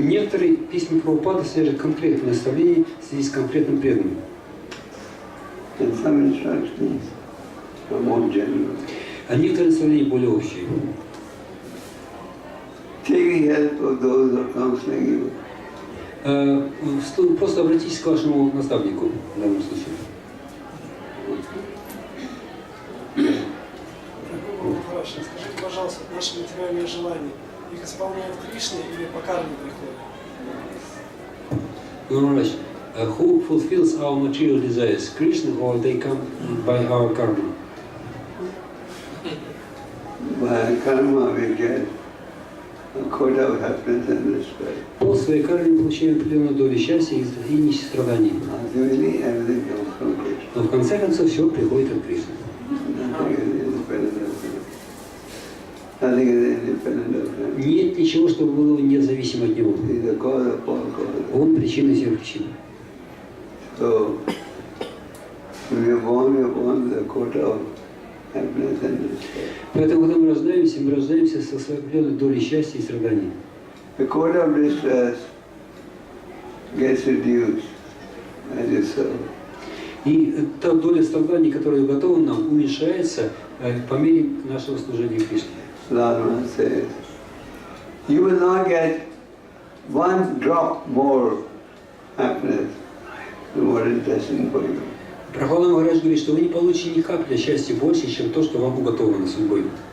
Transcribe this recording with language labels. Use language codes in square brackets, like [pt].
[ru] Некоторые письма Прабхупады содержат конкретные наставления в связи с конкретным преданным. [en] And some instructions are more general. [ru] А некоторые наставления более общие. [en] Taking help of those who are counseling you. [ru] Просто обратитесь к вашему наставнику в данном случае. Скажите, пожалуйста, наши материальные желания, их исполняет Кришна или по карме приходят? [en] Guru Maharaj, who fulfills our material desires, Krishna or they come by our karma? By karma we get a quota of happiness and respect. [ru] По своей карме получаем определенную долю счастья и нищих страданий. [en] Ultimately, everything comes from Krishna. [ru] Но в конце концов все приходит от Кришны. [en] Nothing is independent of him. Nothing is independent of him. [ru] Нет ничего, что было независимо от него. [en] He is the cause of all causes. [ru] Он причина всех причин. [en] So, when we are born with a quota of happiness and respect. [ru] Поэтому, когда мы рождаемся со своей определенной долей счастья и страданий. [en] The quota of distress gets reduced as you serve. [ru] И та доля страданий, которая уготована нам, уменьшается по мере нашего служения Кришне. [en] Lama says, you will not get one drop more happiness than what is destined for you. [ru] Прабхупада Махарадж говорит, что вы не получите ни капли счастья больше, чем то, что вам уготовано судьбой.